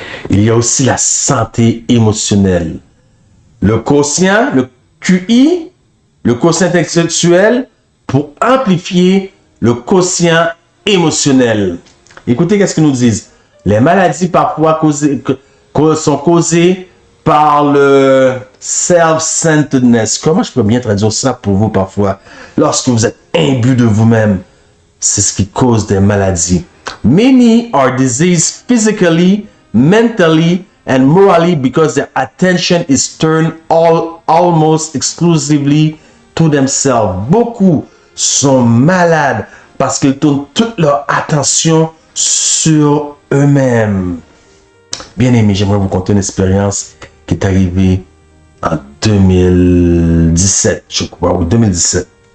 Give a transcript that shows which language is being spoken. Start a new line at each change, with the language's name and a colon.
French: Il y a aussi la santé émotionnelle. Le quotient, le QI, le quotient intellectuel, pour amplifier le quotient émotionnel. Écoutez, qu'est-ce qu'ils nous disent? Les maladies parfois sont causées par le self-centeredness. Comment je peux bien traduire ça pour vous parfois? Lorsque vous êtes imbu de vous-même, c'est ce qui cause des maladies.
English: Many are diseased physically, mentally, and morally because their attention is turned almost exclusively to themselves.
French: Beaucoup sont malades parce qu'ils tournent toute leur attention sur eux-mêmes. Bien aimé, j'aimerais vous conter une expérience qui est arrivée en 2017, je crois, ou 2017.